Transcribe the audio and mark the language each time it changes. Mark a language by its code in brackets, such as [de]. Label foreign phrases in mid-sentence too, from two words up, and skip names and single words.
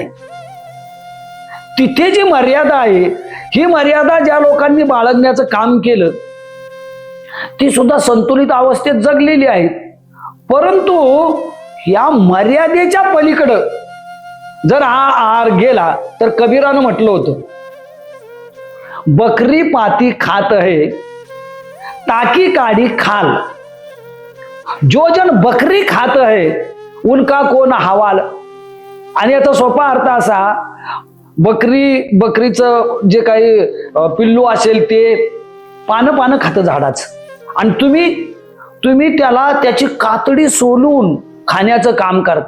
[mr] तिथे जी मर्यादा आहे, ही मर्यादा ज्या लोकांनी बाळगण्याचं काम केलं ती सुद्धा संतुलित अवस्थेत जगलेली आहेत. परंतु या मर्यादेच्या पलीकडं जर हा आहार गेला तर कबीरानं म्हटलं होतं, [hi] बकरी पाती खात है ताकी काढी खाल, जो जन बकरी खात है उनका कोण हवाल. [mr] आणि याचा सोपा अर्थ असा, बकरीचं जे काही पिल्लू असेल ते पानं खातं झाडाचं, आणि तुम्ही त्याला त्याची कातडी सोलून खाण्याचं काम करता.